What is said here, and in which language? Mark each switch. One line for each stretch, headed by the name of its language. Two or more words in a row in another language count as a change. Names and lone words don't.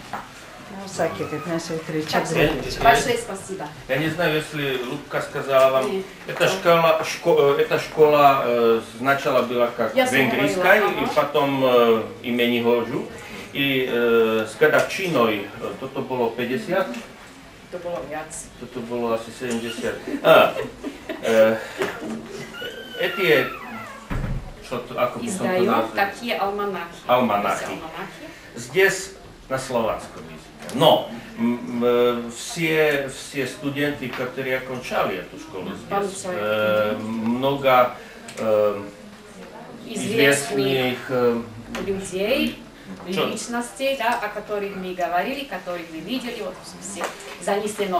Russian: Большое спасибо. Я не знаю, если Любка сказала вам, эта школа сначала была как венгерская, и потом имени Hožu. И с годовщиной,
Slovak: toto bolo 50? To bolo viac. Toto bolo asi 70. Эти, ako by som to назval? nazval?
Russian: Такие альманахи. Альманахи. Здесь на словацком языке. Но все студенты, которые окончали эту школу здесь, много известных людей, личностей, да, о которых мы говорили, которых вы видели, вот все занесено.